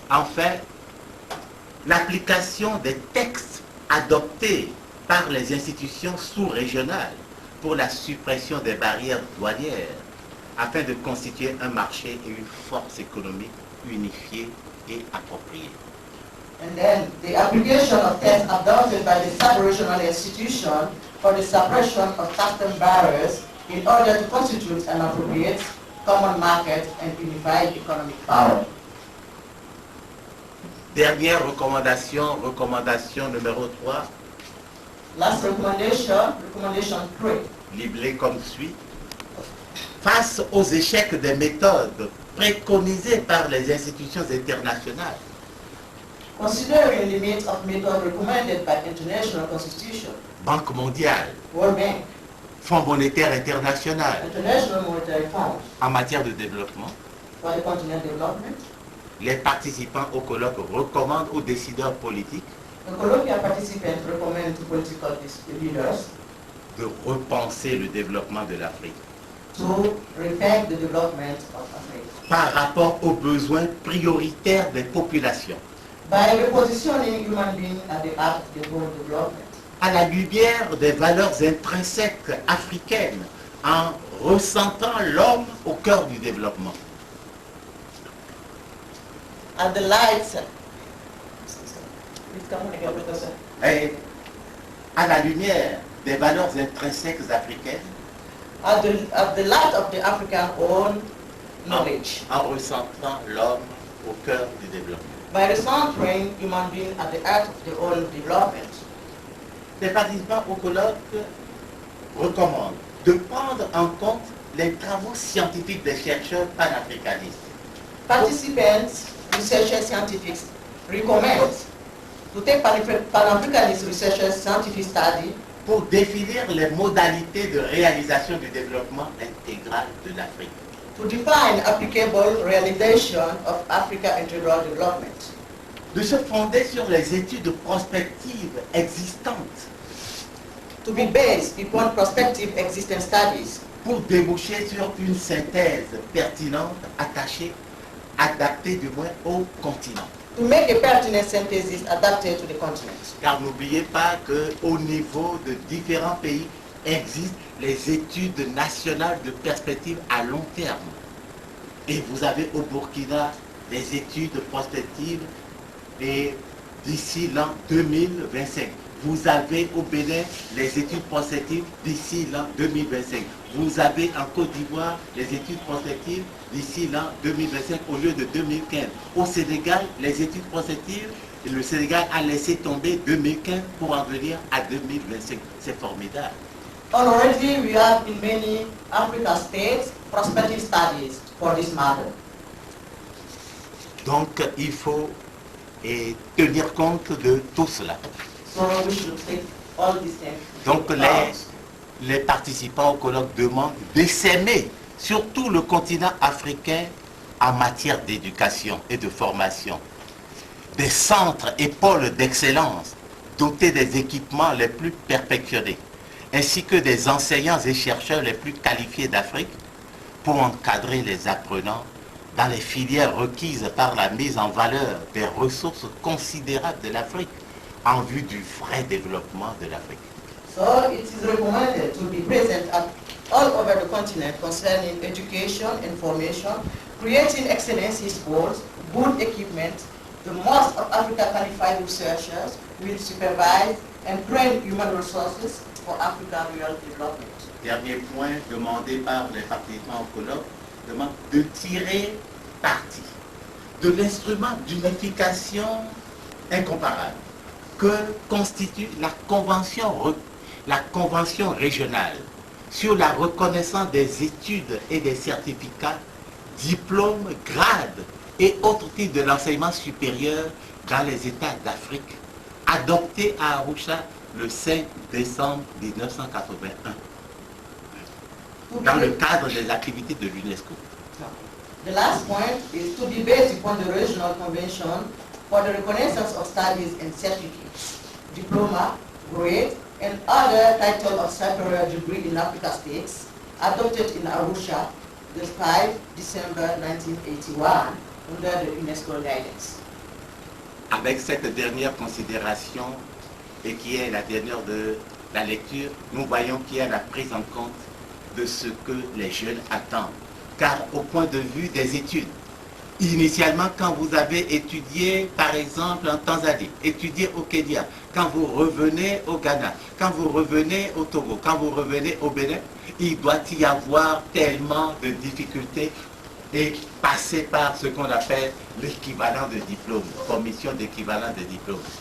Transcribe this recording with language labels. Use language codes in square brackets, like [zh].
[fr] Enfin, l'application des textes adoptés par les institutions sous-régionales pour la suppression des barrières douanières afin de constituer un marché et une force économique unifiée et appropriée. [en] And then the application of tests adopted by the sub-regional institution for the suppression of custom barriers in order to constitute an appropriate common market and unified economic power. [fr] Dernière recommandation, recommandation numéro 3, [en] Last recommendation, recommendation 3. [fr] liblée comme suit. Face aux échecs des méthodes préconisées par les institutions internationales, [en] Considering the limits of method recommended by international constitution, [fr] Banque mondiale, [en] World Bank, [fr] Fonds monétaire international, [en] International Monetary Fund [fr] en matière de développement, [en] for the continent development, [fr] les participants au colloque recommandent aux décideurs politiques [en] the colloquial participants recommend to political leaders [fr] de repenser le développement de l'Afrique [en] to rethink the development of Africa [fr] par rapport aux besoins prioritaires des populations, [en] by repositioning human beings at the heart of the world development, [fr] à la lumière des valeurs intrinsèques africaines, en ressentant l'homme au cœur du développement. [en] at the light. Please come on again, Professor. [fr] Et à la lumière des valeurs intrinsèques africaines, [en] At the light of the African own knowledge, [fr] en ressentant l'homme au cœur du développement. [en] by recentering human beings at the heart of their own development. [fr] Les participants au colloque recommandent de prendre en compte les travaux scientifiques des chercheurs panafricanistes [en] Participants, researchers, scientists recommend to take Pan-Africanist researchers scientific study [fr] pour définir les modalités de réalisation du développement intégral de l'Afrique. [en] to define applicable realization of Africa integral development, [fr] De se fonder sur les études prospectives existantes [en] to be based upon prospective existing studies [fr] pour déboucher sur une synthèse pertinente, adaptée du moins au continent. [en] to make a pertinent synthesis adapted to the continent. [fr] Car n'oubliez pas qu'au niveau de différents pays existent les études nationales de perspective à long terme. Et vous avez au Burkina des études prospectives et d'ici l'an 2025. Vous avez au Bénin les études prospectives d'ici l'an 2025. Vous avez en Côte d'Ivoire les études prospectives d'ici l'an 2025 au lieu de 2015. Au Sénégal, les études prospectives, le Sénégal a laissé tomber 2015 pour en venir à 2025. C'est formidable. [en] Already we have in many African states prospective studies for this matter. [fr] Donc il faut tenir compte de tout cela. [en] So we should take all these things. [fr] Donc les participants au colloque demandent d'essaimer sur tout le continent africain en matière d'éducation et de formation. Des centres et pôles d'excellence dotés des équipements les plus perfectionnés, ainsi que des enseignants et chercheurs les plus qualifiés d'Afrique pour encadrer les apprenants dans les filières requises par la mise en valeur des ressources considérables de l'Afrique, en vue du vrai développement de l'Afrique. [en] So it is recommended to be present at all over the continent concerning education, information, creating excellency schools, good equipment. The most of Africa qualified researchers will supervise and train human resources for African real development. [fr] Dernier point demandé par les participants au colloque, demande de tirer parti de l'instrument d'unification incomparable que constitue la convention régionale sur la reconnaissance des études et des certificats, diplômes, grades et autres types de l'enseignement supérieur dans les États d'Afrique, adoptée à Arusha le 5 décembre 1981, dans le cadre des activités de l'UNESCO. [en] The last point is to be based upon the Regional Convention for the Reconnaissance of Studies and Certificates, Diploma, Grade, and other title of superior degree in Africa states, adopted in Arusha the 5 December 1981 under the UNESCO guidance. [fr] Avec cette dernière considération, et qui est la dernière de la lecture, nous voyons qu'il y a la prise en compte de ce que les jeunes attendent. Car au point de vue des études, initialement quand vous avez étudié par exemple en Tanzanie, étudié au Kenya, quand vous revenez au Ghana, quand vous revenez au Togo, quand vous revenez au Bénin, il doit y avoir tellement de difficultés et passer par ce qu'on appelle l'équivalent de diplôme, commission d'équivalent de diplôme.